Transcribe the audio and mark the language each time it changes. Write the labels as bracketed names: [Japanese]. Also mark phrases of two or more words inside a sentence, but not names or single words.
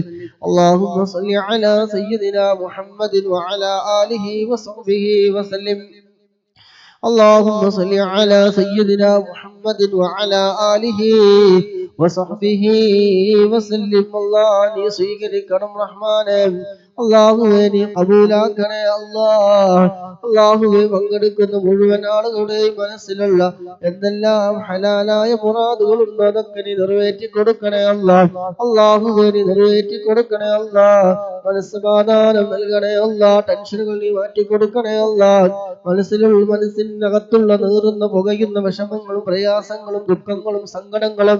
[Arabic] اللهم صل على سيدنا محمد وعلى آله وصحبه وسلم. اللهم صل على سيدنا محمد وعلى آله وصحبه وسلم. الله صيغ كرم رحمن [Malayalam] അള്ളാഹുവേ നീ കബൂലാക്കണേ അള്ളാഹുവേ പങ്കെടുക്കുന്ന മുഴുവൻ ആളുകളുടെയും മനസ്സിലുള്ള എന്തെല്ലാം ഹലാലായ മുറാദുകളുണ്ടോ അതൊക്കെ നീ നിറവേറ്റി കൊടുക്കണേ അള്ളാഹുവേ നീ നിറവേറ്റി കൊടുക്കണേ മനസ്സമാധാനം നൽകണേ ടെൻഷനുകൾ നീ മാറ്റി കൊടുക്കണേ മനസ്സിനകത്തുള്ള നീറുന്ന പുകയുന്ന വിഷമങ്ങളും പ്രയാസങ്ങളും ദുഃഖങ്ങളും സങ്കടങ്ങളും